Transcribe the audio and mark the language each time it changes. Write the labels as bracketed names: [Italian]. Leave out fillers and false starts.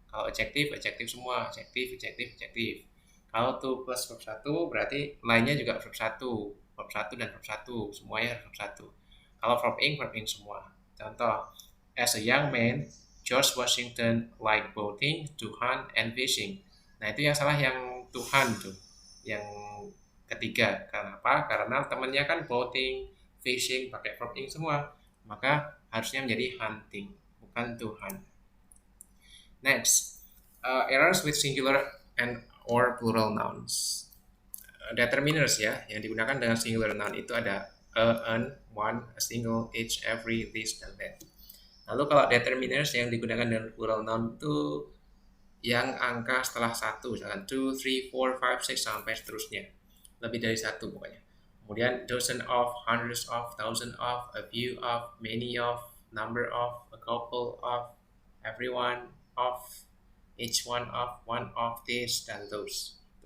[Indonesian] Kalau adjective, adjective semua, adjective, adjective, adjective. Kalau to plus verb 1 berarti lainnya juga verb 1, verb 1 dan verb 1, semuanya verb 1. Kalau verb ing semua. [English] Contoh, as a young man, George Washington liked boating, to hunt, and fishing. [Indonesian] Nah itu yang salah yang to hunt tuh, yang ketiga. Kenapa? Karena temennya kan boating, fishing, pakai verb ing semua, maka harusnya menjadi hunting, bukan to hunt. [English] Next, errors with singular and or plural nouns. [Indonesian] Determiners ya, yang digunakan dengan singular noun itu ada an, one, a single, each, every, this, dan that. Lalu kalau determiners yang digunakan dengan plural noun itu yang angka setelah 1, misalkan 2, 3, 4, 5, 6, sampai seterusnya. Lebih dari 1 pokoknya. [English] Kemudian dozen of, hundreds of, thousand of, a few of, many of, number of, a couple of, everyone of, each one of, this, dan those.